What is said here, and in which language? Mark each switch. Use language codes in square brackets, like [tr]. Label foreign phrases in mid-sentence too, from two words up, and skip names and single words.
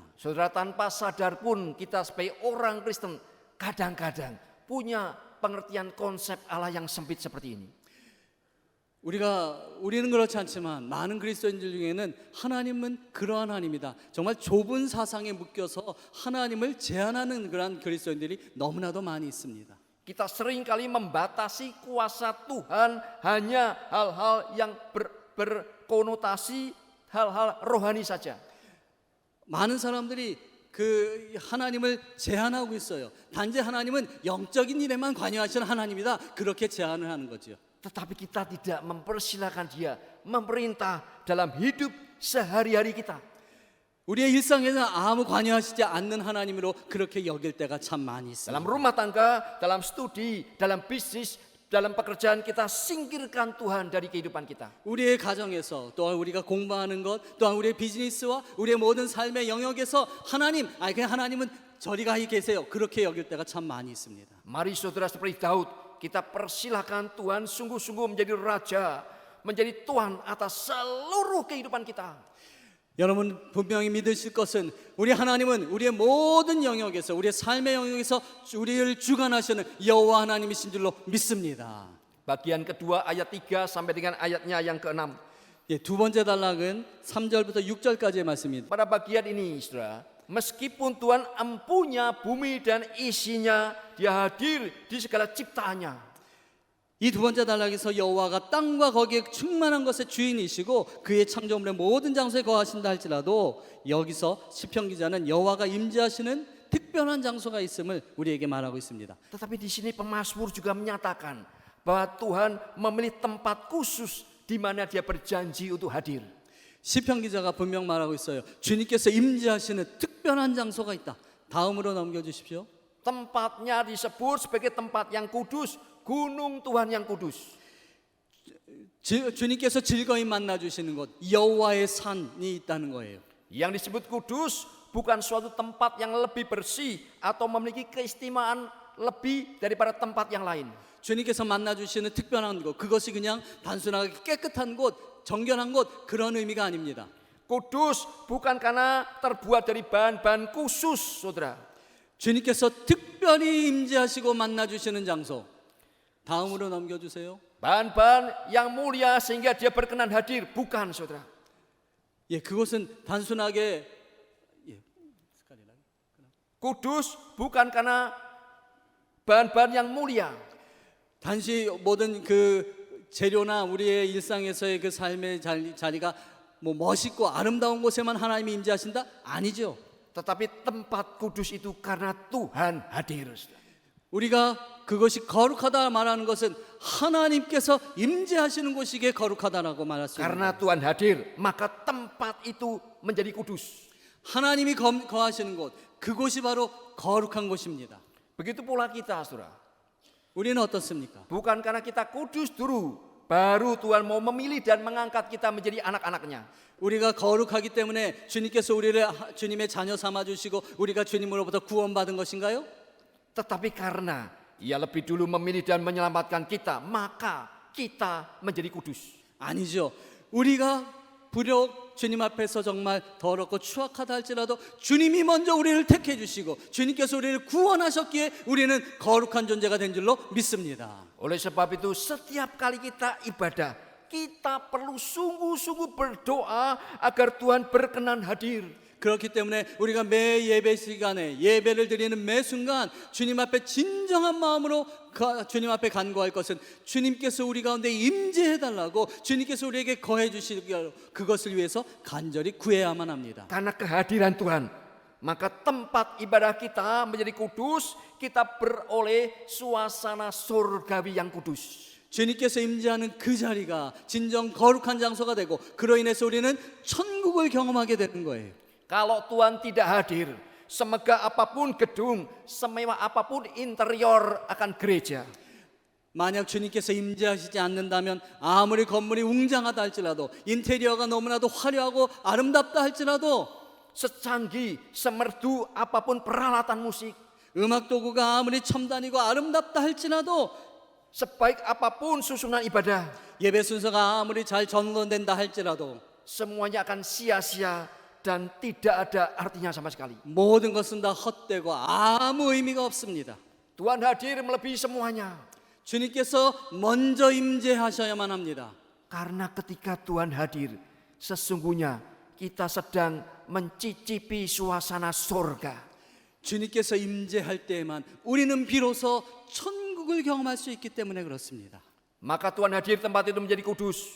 [id] Saudara, tanpa sadar pun kita sebagai orang Kristen kadang-kadang punya pengertian konsep Allah yang sempit seperti ini. [ko] 우리는 그렇지 않지만 많은 그리스도인들 중에는 하나님은 그러한 하나님이다, 정말 좁은 사상에 묶여서 하나님을 제한하는 그런 그리스도인들이 너무나도 많이 있습니다. [id] Kita seringkali membatasi kuasa Tuhan hanya hal-hal yang berkonotasi hal-hal rohani saja. [ko] 많은 사람들이 그 하나님을 제한하고 있어요. 단지 하나님은 영적인 일에만 관여하시는 하나님이다, 그렇게 제한을 하는 거죠. [id] Tetapi kita tidak mempersilahkan dia memerintah dalam hidup sehari-hari kita. [ko] 우리의 일상에는 아무 관여하시지 않는 하나님으로 그렇게 여길 때가 참 많이 있습니다. [id] Dalam rumah tangga, dalam studi, dalam bisnis, dalam pekerjaan kita singkirkan Tuhan dari kehidupan kita. [ko] 우리의 가정에서 또한 우리가 공부하는 것, 또한 우리의 비즈니스와 우리의 모든 삶의 영역에서 그냥 하나님은 저리 가 계세요, 그렇게 여길 때가 참 많이 있습니다. [id] Mari saudara seperti Daud, kita persilahkan Tuhan sungguh-sungguh menjadi raja, menjadi Tuhan atas seluruh kehidupan kita. [ko] 여러분 분명히 믿으실 것은 우리 하나님은 우리의 모든 영역에서, 우리의 삶의 영역에서 우리를 주관하시는 여호와 하나님이신 줄로 믿습니다. [id] Bagian kedua ayat 3 sampai dengan ayatnya yang ke-6. [ko] 두 번째 단락은 3절부터 6절까지의 말씀입니다. [id] Pada bagian ini, saudara, meskipun Tuhan empunya bumi dan isinya, Dia hadir di segala ciptaannya. [ko] 이 두 번째 단락에서 여호와가 땅과 거기에 충만한 것의 주인이시고 그의 창조물의 모든 장소에 거하신다 할지라도 여기서 시편 기자는 여호와가 임재하시는 특별한 장소가 있음을 우리에게 말하고 있습니다. [id] Tetapi di sini pemazmur juga menyatakan bahwa Tuhan memilih tempat khusus di mana Dia berjanji untuk hadir. [ko] 시편 기자가 분명 말하고 있어요. 주님께서 임재하시는 특별한 장소가 있다. 다음으로 넘겨주십시오. [id] Tempatnya disebut sebagai tempat yang kudus, gunung Tuhan yang kudus. [ko] 주님께서 즐거이 만나주시는 곳, 여호와의 산이 있다는 거예요. [id] Yang disebut kudus bukan suatu tempat yang lebih bersih atau memiliki keistimewaan lebih daripada tempat yang lain. [ko] 주님께서 만나주시는 특별한 곳, 그것이 그냥 단순하게 깨끗한 곳, 정결한 곳 그런 의미가 아닙니다. [id] Kudus bukan karena terbuat dari bahan-bahan khusus, saudara. [ko] 주님께서 특별히 임재하시고 만나주시는 장소. 다음으로 넘겨주세요. [id] Bahan-bahan yang mulia sehingga dia berkenan hadir, bukan, saudara. [ko] 예, 그것은 단순하게 [id] Kudus bukan karena bahan-bahan yang mulia. [ko] 단지 모든 그 재료나 우리의 일상에서의 그 삶의 자리가 뭐 멋있고 아름다운 곳에만 하나님이 임재하신다? 아니죠. [id] Tetapi tempat kudus itu karena Tuhan hadir, saudara. [ko] 우리가 그것이 거룩하다 말하는 것은 하나님께서 임재하시는 곳이기에 거룩하다라고 말할 수 있습니다. [id] Karena Tuhan hadir, maka tempat itu menjadi kudus. [ko] 하나님이 거하시는 곳, 그곳이 바로 거룩한 곳입니다. [id] Begitu pula kita, saudara. [ko] 우리는 어떻습니까? [id] Bukan karena kita kudus dulu, baru Tuhan mau memilih dan mengangkat kita menjadi anak-anaknya. [ko] 우리가 거룩하기 때문에 주님께서 우리를 주님의 자녀 삼아 주시고 우리가 주님으로부터 구원받은 것인가요? [id] Tetapi karena Ia lebih dulu memilih dan menyelamatkan kita, maka kita menjadi kudus. [ko] 아니죠. 우리가 비록 주님 앞에서 정말 더럽고 추악하다 할지라도 주님이 먼저 우리를 택해 주시고 주님께서 우리를 구원하셨기에 우리는 거룩한 존재가 된 줄로 믿습니다. [id] Oleh sebab itu setiap kali kita ibadah, kita perlu sungguh-sungguh berdoa agar Tuhan berkenan hadir. [ko] 그렇기 때문에 우리가 매 예배 시간에 예배를 드리는 매 순간 주님 앞에 진정한 마음으로 주님 앞에 간구할 것은 주님께서 우리 가운데 임재해 달라고 주님께서 우리에게 거해 주시기로 그것을 위해서 간절히 구해야만 합니다. [id] Karena kehadiran Tuhan, maka tempat ibadah kita menjadi kudus, kita beroleh suasana surgawi yang kudus. [ko] 주님께서 임재하는 그 자리가 진정 거룩한 장소가 되고 그로 인해서 우리는 천국을 경험하게 되는 거예요. [id] Kalau Tuhan tidak hadir, semegah apapun gedung, semewah apapun interior akan gereja, [ko] 만약 주님께서 임재하시지 않는다면 아무리 건물이 웅장하다 할지라도 인테리어가 너무나도 화려하고 아름답다 할지라도 [id] secanggih, semerdu apapun peralatan musik, [ko] 음악 도구가 아무리 첨단이고 아름답다 할지라도 [id] sebaik apapun susunan ibadah, [ko] 예배 순서가 아무리 잘 전원된다 할지라도 [id] semuanya akan sia-sia dan tidak ada artinya sama sekali. [ko] 모든 것은 다 헛되고 아무 의미가 없습니다. [id] Tuhan hadir melebihi semuanya. [ko] 주님께서 먼저 임재하셔야만 합니다. [id] Karena ketika Tuhan hadir, sesungguhnya kita sedang mencicipi suasana surga. [ko] 주님께서 임재할 때에만 우리는 비로소 천국을 경험할 수 있기 때문에 그렇습니다. [id] Maka Tuhan hadir, tempat itu menjadi kudus.